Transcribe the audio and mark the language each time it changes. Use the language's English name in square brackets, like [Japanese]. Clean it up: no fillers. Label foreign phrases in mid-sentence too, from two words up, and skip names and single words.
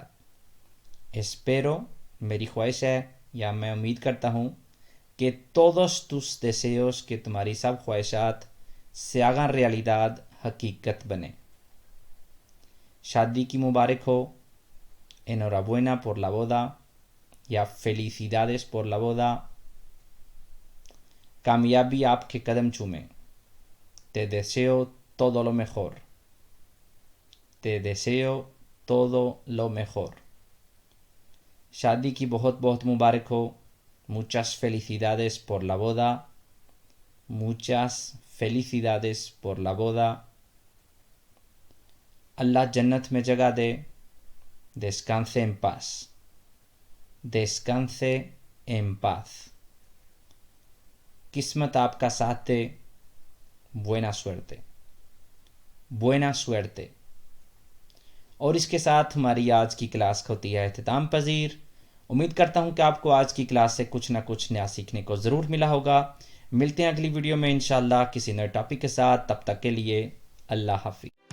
[Spanish] Espero, [Urdu] میری خواہش ہے یا میں امید کرتا ہوں کہ [Spanish] todos tus deseos, [Urdu] کہ تمہاری سب خواہشات [Spanish] se hagan realidad, [Urdu] حقیقت بنیں. شادی کی مبارک ہو. [Spanish] Enhorabuena por la boda یا felicidades por la boda. [Urdu] کامیابی آپ کے قدم چومے. [Spanish] Te deseo todo lo mejor. Te deseo todo lo mejor. [Urdu] شادی کی بہت بہت مبارک ہو. [Spanish] Muchas felicidades por la boda. Muchas felicidades por la boda. [Urdu] اللہ جنت میں جگہ دے. [Spanish] Descanse en paz. Descanse en paz. [Urdu] قسمت آپ کا ساتھ دے. [Spanish] Buena suerte. Buena suerte. [Urdu] اور اس کے ساتھ ہماری آج کی کلاس ہوتی ہے اختتام پذیر. امید کرتا ہوں کہ آپ کو آج کی کلاس سے کچھ نہ کچھ نیا سیکھنے کو ضرور ملا ہوگا. ملتے ہیں اگلی ویڈیو میں انشاءاللہ کسی نئے ٹاپک کے ساتھ. تب تک کے لیے اللہ حافظ.